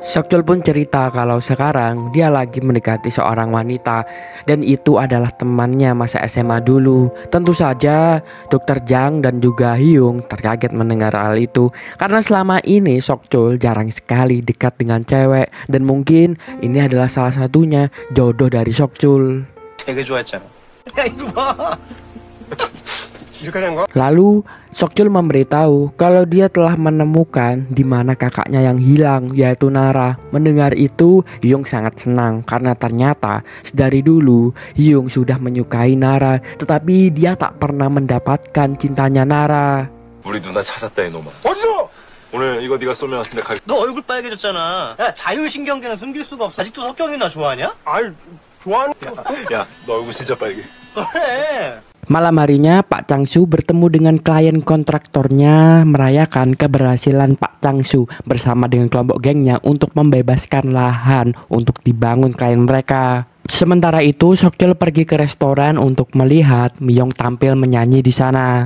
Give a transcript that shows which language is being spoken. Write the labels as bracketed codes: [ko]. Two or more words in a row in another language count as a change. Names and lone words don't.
[id] Sokjul pun cerita kalau sekarang dia lagi mendekati seorang wanita dan itu adalah temannya masa SMA dulu. Tentu saja Dr. Jang dan juga Hyung terkaget mendengar hal itu karena selama ini Sokjul jarang sekali dekat dengan cewek dan mungkin ini adalah salah satunya jodoh dari Sokjul. [ko] 되게 좋아했잖아. [id] Lalu Sokjul memberitahu kalau dia telah menemukan di mana kakaknya yang hilang, yaitu Nara. Mendengar itu Hyung sangat senang karena ternyata dari dulu Hyung sudah menyukai Nara, tetapi dia tak pernah mendapatkan cintanya Nara. [ko] 우리 누나 찾았다 이놈아. 어디서? 오늘 이거 네가 쏘면 근데 너 얼굴 빨개졌잖아. 야, 자율신경계는 숨길 수가 없어. 아직도 석경이나 좋아하냐? 아이 좋아하는 야, 너 얼굴 진짜 빨개. 그래. [id] Malam harinya Pak Changsu bertemu dengan klien kontraktornya merayakan keberhasilan Pak Changsu bersama dengan kelompok gengnya untuk membebaskan lahan untuk dibangun klien mereka. Sementara itu Sokjul pergi ke restoran untuk melihat Myung tampil menyanyi di sana.